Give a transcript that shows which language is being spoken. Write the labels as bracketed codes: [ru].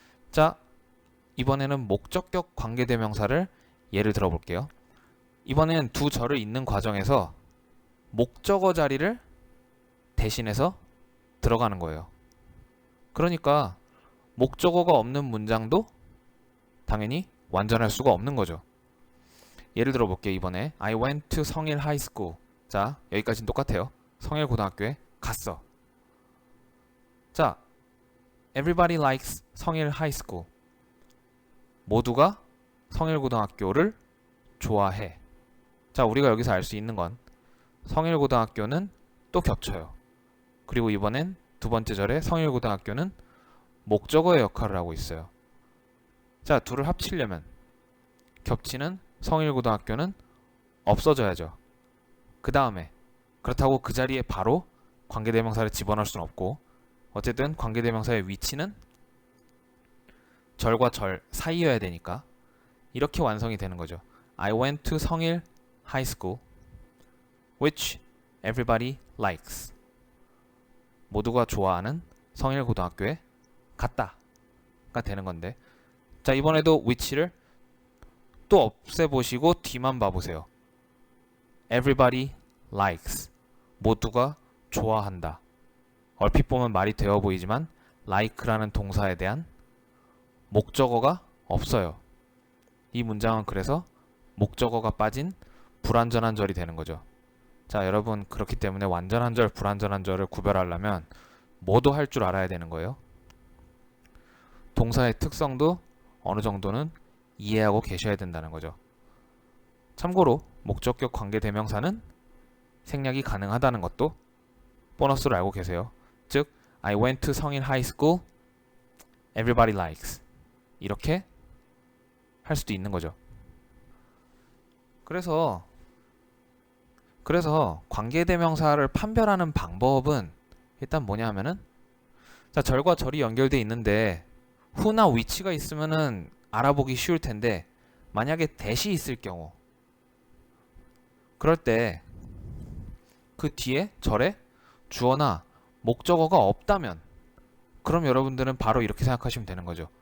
[ko] 자, 이번에는 목적격 관계대명사를 예를 들어볼게요. 이번엔 두 절을 잇는 과정에서 목적어 자리를 대신해서 들어가는 거예요. 그러니까 목적어가 없는 문장도 당연히 완전할 수가 없는 거죠. 예를 들어볼게요. 이번에 [en] I went to 성일 high school. [ko] 자, 여기까지는 똑같아요. 성일 고등학교에 갔어. [en] 자, everybody likes 성일 high school. [ko] 모두가 성일 고등학교를 좋아해. 자, 우리가 여기서 알 수 있는 건 성일 고등학교는 또 겹쳐요. 그리고 이번엔 두 번째 절에 성일 고등학교는 목적어의 역할을 하고 있어요. 자, 둘을 합치려면 겹치는 성일 고등학교는 없어져야죠. 그 다음에 그렇다고 그 자리에 바로 관계대명사를 집어넣을 수는 없고 어쨌든 관계대명사의 위치는 절과 절 사이여야 되니까 이렇게 완성이 되는 거죠. [en] I went to 성일 high school which everybody likes. [ko] 모두가 좋아하는 성일 고등학교에 갔다가 되는 건데 자, 이번에도 which를 또 없애보시고 뒤만 봐보세요. [en] Everybody likes. [ko] 모두가 좋아한다. 얼핏 보면 말이 되어 보이지만 like라는 동사에 대한 목적어가 없어요. 이 문장은 그래서 목적어가 빠진 불완전한 절이 되는 거죠. 자, 여러분 그렇기 때문에 완전한 절, 불완전한 절을 구별하려면 뭐도 할 줄 알아야 되는 거예요. 동사의 특성도 어느 정도는 이해하고 계셔야 된다는 거죠. 참고로 목적격 관계대명사는 생략이 가능하다는 것도 보너스로 알고 계세요. [en] 즉, I went to 성인 high school, everybody likes. 이렇게 [ko] 할 수도 있는 거죠. 그래서 관계대명사를 판별하는 방법은 일단 뭐냐 하면은, 자, 절과 절이 연결돼 있는데 who나 which가 있으면은 알아보기 쉬울 텐데, 만약에 that이 있을 경우, 그럴 때 그 뒤에 절에 주어나 목적어가 없다면, 그럼 여러분들은 바로 이렇게 생각하시면 되는 거죠.